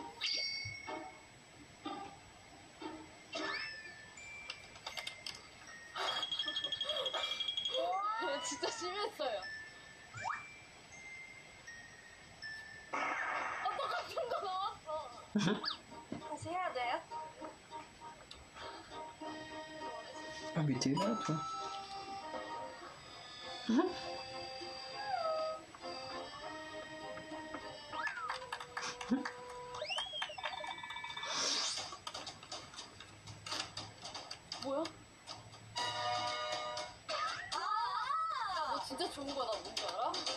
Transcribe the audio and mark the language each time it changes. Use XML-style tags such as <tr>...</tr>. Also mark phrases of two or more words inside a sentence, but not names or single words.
<ko>진짜 심했어요. 똑같은 거 나왔어. 다시 해야 돼요?</ko> <fr>Ah mais t'es là toi.</fr> <ko>뭐야? 야, 너 진짜 좋은 거다. 뭔지 알아?</ko>